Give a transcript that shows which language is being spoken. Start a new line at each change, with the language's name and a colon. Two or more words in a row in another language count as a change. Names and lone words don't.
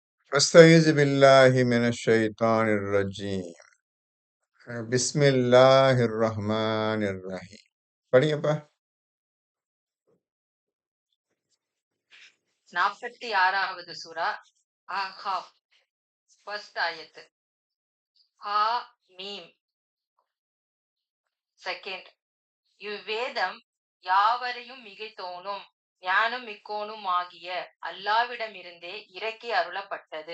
Arabic: أستعيذ بالله من الشيطان الرجيم بسم الله الرحمن الرحيم படிங்கப்பா.
Tamil: 46வது சூரா அஹ்காஃப் ஃபர்ஸ்ட் ஆயத்து.
Arabic: حا ميم செகண்ட்.
Tamil: இவ்வேதம் யாவரையும் மிகைத்தோனும் ஞானம் மிக்கோனும் ஆகிய அல்லாவிடமிருந்தே இறக்கி அருளப்பட்டது.